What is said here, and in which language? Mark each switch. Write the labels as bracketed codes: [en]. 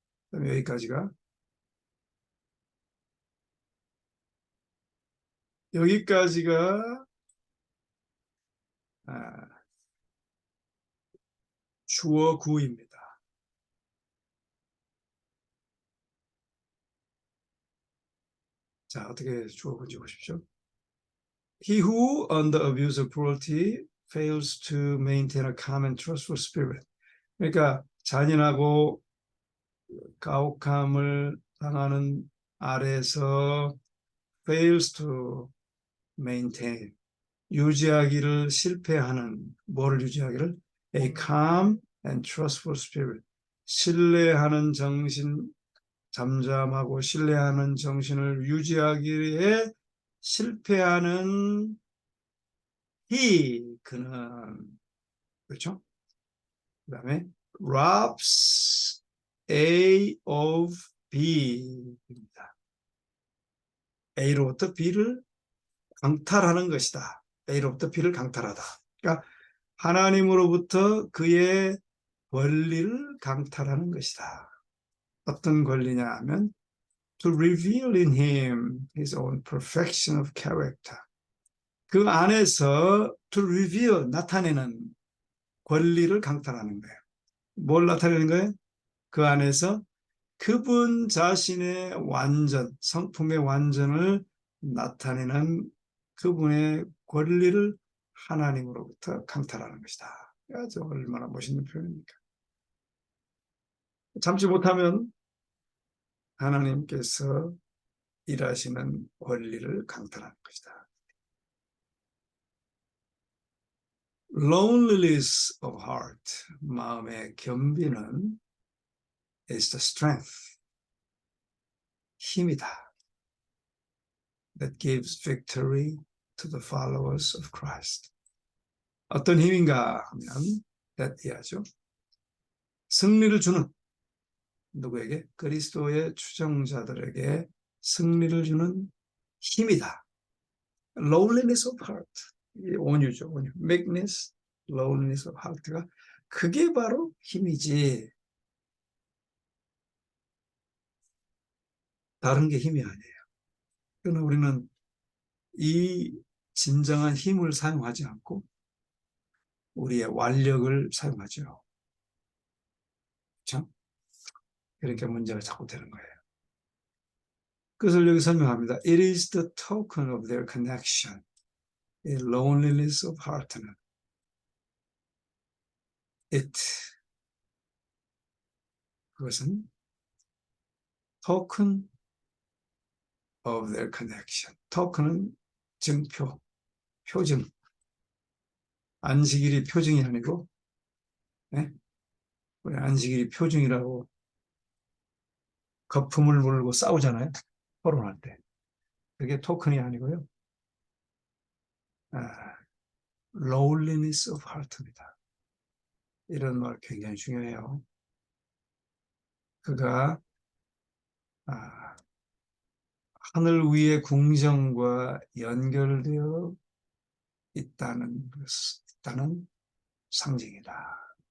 [ko] 그다음에 여기까지가 주어 구입니다. 자, 어떻게 주어 구인지 보십시오. [en] He who, under abuse of cruelty, fails to maintain a calm and trustful spirit. [ko] 그러니까 잔인하고 가혹함을 당하는 아래서 [en] fails to maintain, [ko] 유지하기를 실패하는, 뭐를 유지하기를? [en] A calm and trustful spirit. [ko] 신뢰하는 정신, 잠잠하고 신뢰하는 정신을 유지하기에 실패하는 그는 그렇죠? 그 다음에 [en] robs A of B [ko] 입니다. A로부터 B를 강탈하는 것이다. A로부터 B를 강탈하다. 그러니까 하나님으로부터 그의 권리를 강탈하는 것이다. 어떤 권리냐 하면 [en] to reveal in him his own perfection of character. [ko] 그 안에서 [en] to reveal, [ko] 나타내는 권리를 강탈하는 거예요. 뭘 나타내는 거예요? 그 안에서 그분 자신의 완전, 성품의 완전을 나타내는 그분의 권리를 하나님으로부터 강탈하는 것이다. 아주 얼마나 멋있는 표현입니까? 참지 못하면 하나님께서 일하시는 권리를 강탈하는 것이다. [en] Loneliness of heart, [ko] 마음의 겸비는 [en] is the strength, [ko] 힘이다. [en] That gives victory to the followers of Christ. [ko] 어떤 힘인가 하면 that 이하죠. 승리를 주는 누구에게? 그리스도의 추종자들에게 승리를 주는 힘이다. [en] Loneliness of heart, [ko] 온유죠. 온유. [en] meekness, loneliness of heart가 [ko] 그게 바로 힘이지. 다른 게 힘이 아니에요. 그러나 우리는 이 진정한 힘을 사용하지 않고 우리의 완력을 사용하죠. 그렇죠? 그러니까 문제가 자꾸 되는 거예요. 그것을 여기 설명합니다. [en] It is the token of their connection, a loneliness of heart는 it [ko] 그것은 [en] token of their connection. [ko] token은 증표, 표증. 안식일이 표증이 아니고, 네? 우리 안식일이 표증이라고 거품을 물고 싸우잖아요. 토론할 때. 그게 토큰이 아니고요. [en] loneliness of heart입니다. [ko] 이런 말 굉장히 중요해요. 그가 하늘 위의 궁정과 연결되어 있다는 상징이다.